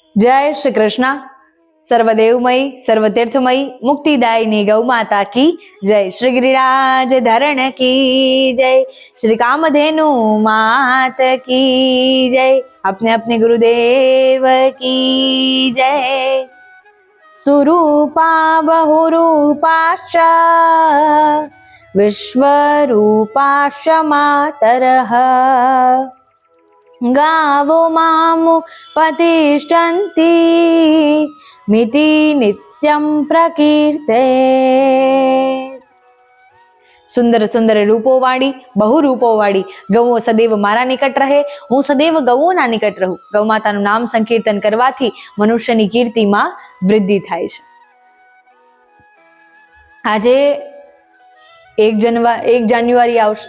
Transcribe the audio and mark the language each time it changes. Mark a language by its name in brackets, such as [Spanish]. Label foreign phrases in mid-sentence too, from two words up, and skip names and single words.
[Gujarati] જય શ્રી કૃષ્ણ. [Sanskrit] सर्वदेवमय सर्वतीर्थमय मुक्तिदायिनी [Hindi] गौ माता की जय. श्री गिरिराज धरण की जय. श्री कामधेनु मात की जय. अपने अपने गुरुदेव की जय. [Sanskrit] सुरूपा बहुरूपाश्च विश्वरूपाश्च मातरः गावो मामुपतिष्ठन्ति मिति नित्यं प्रकीर्ते. [Gujarati] સુંદર સુંદર રૂપોવાળી બહુ રૂપોવાળી ગૌઓ સદૈવ મારા નિકટ રહે, હું સદૈવ ગૌઓના નિકટ રહું. ગૌ માતાનું નામ સંકીર્તન કરવાથી મનુષ્યની કીર્તિમાં વૃદ્ધિ થાય છે. આજે 1 જાન્યુઆરી આવશે.